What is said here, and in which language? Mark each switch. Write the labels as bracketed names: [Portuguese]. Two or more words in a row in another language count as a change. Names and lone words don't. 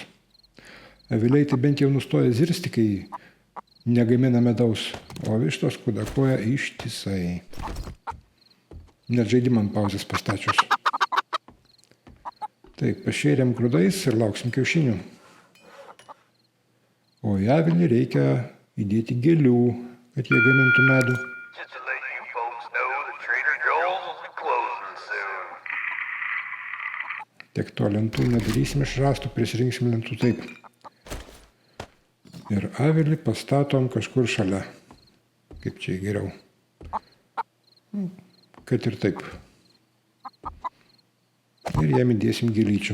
[Lithuanian] Aviliai tai bent jau nustoja zirsti, kai negamina medaus, o vištos kudakuoja ištisai. Net žaidimą ant pauzės pastačius. Taip, pašėrėm grūdais ir lauksim kiaušinių. O į avilį reikia įdėti gėlių, kad jie gamintų medų. [English] Just to let you folks know that Trader Joel's will be closing soon. [Lithuanian] Tiek to lentų nedarysim iš rąstų, prisirinksim lentų taip. Ir avilį pastatom kažkur šalia. Kaip čia geriau. Kad ir taip. Ir jam įdėsim gėlyčių.